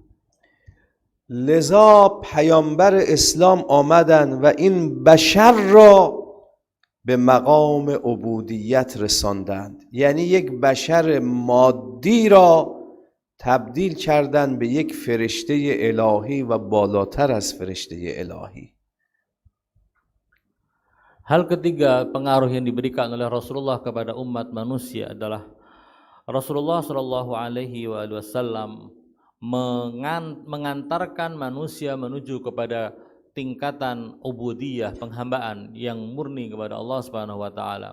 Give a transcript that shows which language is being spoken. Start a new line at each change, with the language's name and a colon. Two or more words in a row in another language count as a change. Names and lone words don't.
Persian: لذا پیامبر اسلام آمدن و این بشر را به مقام عبودیت رساندند، یعنی یک بشر مادی را تبدیل کردن به یک فرشته الهی و بالاتر از فرشته الهی.
Indonesian: Hal ketiga pengaruh yang diberikan oleh Rasulullah kepada umat manusia adalah Rasulullah
Arabic: صلى الله عليه وسلم
Indonesian: mengantarkan manusia menuju kepada tingkatan ubudiyah, penghambaan yang murni kepada Allah
Arabic: سبحانه وتعالى.